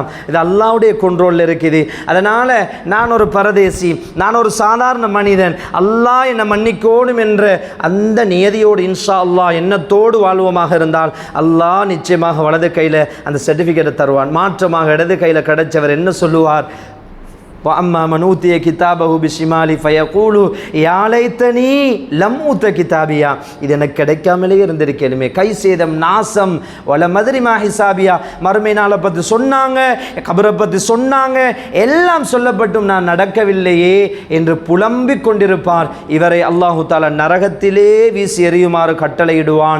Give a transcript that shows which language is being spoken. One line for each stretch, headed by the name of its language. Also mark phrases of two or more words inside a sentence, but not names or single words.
Tamil: இது அல்லாஹ்வுடைய கண்ட்ரோலில் இருக்குது. அதனால் நான் ஒரு பரதேசி, நான் ஒரு சாதாரண மனிதன், அல்லாஹ் என்னை மன்னிக்கோடும் என்ற அந்த நியதியோடு
Arabic: إن شاء الله
Tamil: எண்ணத்தோடு வாழ்வோமாக இருந்தால் அல்லாஹ் நிச்சயமாக வலது கையில் அந்த சர்டிஃபிகேட்டை தருவான். மாற்றமாக இடது கையில் கிடைச்சவர் என்ன சொல்லுவார்?
Arabic: وَأَمَّا مَنْ أُوتِيَ كِتَابَهُ بِشِمَالِهِ فَيَقُولُ يَا لَيْتَنِي لَمْ أُوتَ كِتَابِيَا,
Tamil: இது எனக்கு கிடைக்காமலே இருந்திருக்கேனுமே, கை சேதம், நாசம்,
Arabic: ولم أدر ما حسابيه.
Tamil: மறுமை நாளை பற்றி சொன்னாங்க, கபரை பற்றி சொன்னாங்க, எல்லாம் சொல்லப்பட்டும் நான் நடக்கவில்லையே என்று புலம்பிக் கொண்டிருப்பார். இவரை
Arabic: الله تعالى
Tamil: நரகத்திலே வீசி எறியுமாறு கட்டளையிடுவான்.